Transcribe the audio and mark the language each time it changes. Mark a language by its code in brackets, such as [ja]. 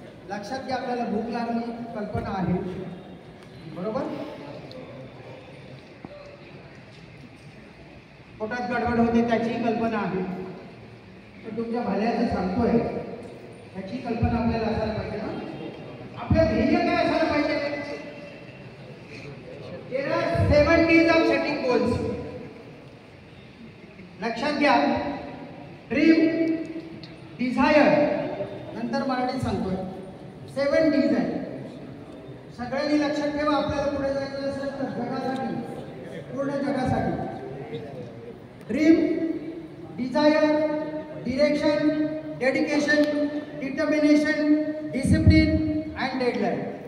[mr] लक्षात घ्या, आपल्याला भूक लागली कल्पना आहे, बरोबर. पोटात गडबड होते त्याची कल्पना आहे. तर तुमच्या भल्याचं सांगतोय त्याची कल्पना आपल्याला असायला पाहिजे ना. आपलं ध्येय काय असायला पाहिजे. [en] There are 7 Ds of setting goals. [mr] लक्षात घ्या. ड्रीम, डिझायर, नंतर मराठीत सांगतोय 7 Ds आहे. सगळ्यांनी लक्षात ठेवा. आपल्याला पुढे जायचं असेल तर जगासाठी, पूर्ण जगासाठी dream, Dzire, direction, dedication, determination, discipline and deadline.